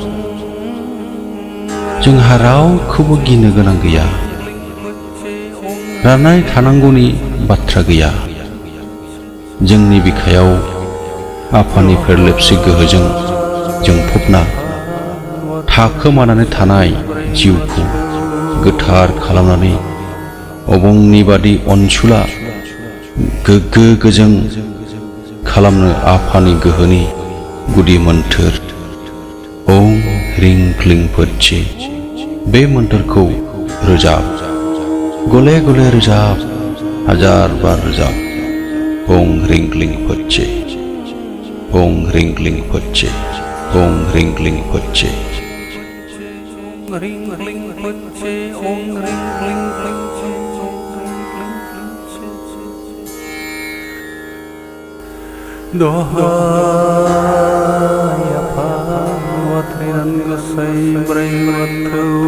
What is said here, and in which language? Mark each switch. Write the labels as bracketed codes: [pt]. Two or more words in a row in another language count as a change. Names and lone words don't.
[brx] जोंहा रावखौबो गिनो गोनां गैया राननाय थानांगौनि बाथ्रा गैया जोंनि बिखायाव आफानि फेरलेबसे गोहोजों जोंफबना थाखोमानानै थानाय जिउखौ गोथार खालामनानै अबंनि बादि अनसुला गोग्गो गोजों खालामनो आफानि गोहोनि गुदि मोन्थोर [sa] ओं ह्रीं क्लीं फच्छे। [brx] बे मोन्थोरखौ रोजाब, गले गले रोजाब, हाजार बार रोजाब। [sa] ओं ह्रीं क्लीं फच्छे, ओं ह्रीं क्लीं फच्छे, ओं ह्रीं क्लीं फच्छे। ह्रीं क्लीं फच्छे, ओं ह्रीं क्लीं फच्छे। Dohai apa watrinan gesai brewatu